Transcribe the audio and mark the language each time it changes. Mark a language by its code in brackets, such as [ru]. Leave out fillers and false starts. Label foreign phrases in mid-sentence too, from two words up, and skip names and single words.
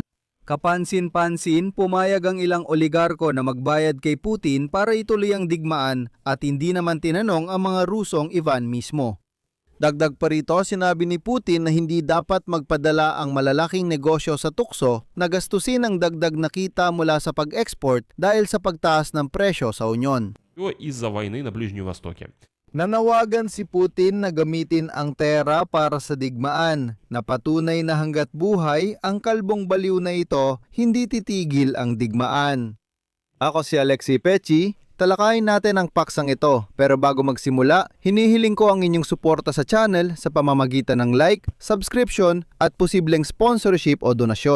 [tl] Kapansin-pansin, pumayag ang ilang oligarko na magbayad kay Putin para ituloy ang digmaan at hindi naman tinanong ang mga Rusong Ivan mismo. Dagdag pa rito, sinabi ni Putin na hindi dapat magpadala ang malalaking negosyo sa tukso na gastusin ang dagdag na kita mula sa pag-export dahil sa pagtaas ng presyo sa Unyon. [ru] Из-за войны на Ближнем Востоке. [tl] Nanawagan si Putin na gamitin ang pera para sa digmaan, na patunay na hanggat buhay ang kalbong baliw na ito, hindi titigil ang digmaan. Ako si Alexi Pechi, talakayin natin ang paksang ito. Pero bago magsimula, hinihiling ko ang inyong suporta sa channel sa pamamagitan ng like, subscription at posibleng sponsorship o donasyon.